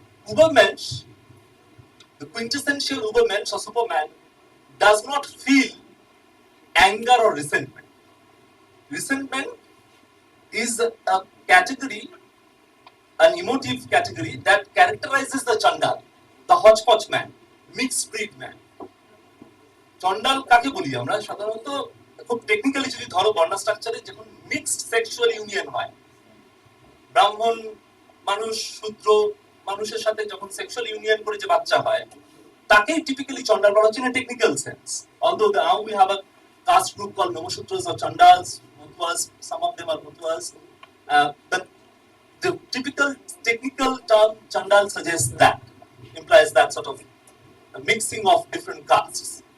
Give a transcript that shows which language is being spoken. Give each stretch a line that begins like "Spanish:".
English: Ubermensch, the quintessential Ubermensch or Superman, does not feel anger or resentment. Resentment is a category, an emotive category that characterizes the Chandal, the hodgepodge man, mixed breed man.
Bangla: চন্ডাল কাকে বলি আমরা সাধারণত খুব technically যদি ধরো বর্ণ স্ট্রাকচারে যখন mixed sexual union হয়, ব্রাহ্মণ মানুষ শূদ্র মানুষের সাথে যখন সেক্সুয়াল ইউনিয়ন করে যে বাচ্চা হয়, তাকেই টিপিক্যালি চন্ডাল বলা হচ্ছে
English: in a technical sense. Although now we have a caste group called Nomasudras or Chandals, Mutwas, some of them are Mutwas, but the typical technical term Chandal suggests that, implies that sort of a mixing of different castes.